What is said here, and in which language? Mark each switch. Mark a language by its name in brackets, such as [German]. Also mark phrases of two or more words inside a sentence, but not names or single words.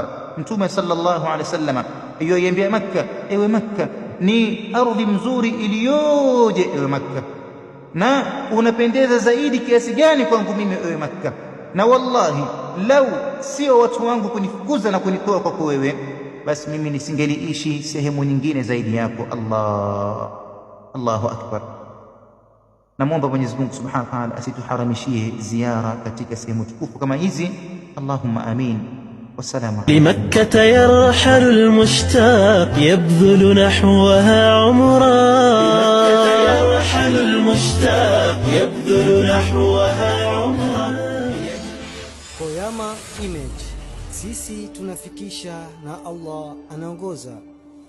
[Swahili] Mtume [Arabic] صلى الله عليه وسلم [Swahili] aiambia Makkah, ewe Makkah, ni ardhi mzuri iliyoje ewe Makkah, na unapendeza zaidi kiasi gani kwangu mimi ewe Makkah, na wallahi lau sio watu wangu kunifukuza na kunitoa kwako wewe, basi mimi nisingeliishi sehemu nyingine zaidi yako. [Arabic] الله أكبر. [Swahili] Namwomba Mwenyezi Mungu [Arabic] سبحانه وتعالى [Swahili] asituharamishie ziara katika sehemu tukufu kama hizi. [Arabic] اللهم آمين. والسلام عليكم. لمكة يرحل المشتاق يبذل نحوها عمرا. يرحل المشتاق يبذل نحوها عمرا. [Swahili] Koyama Image, sisi tunafikisha na Allah anaongoza.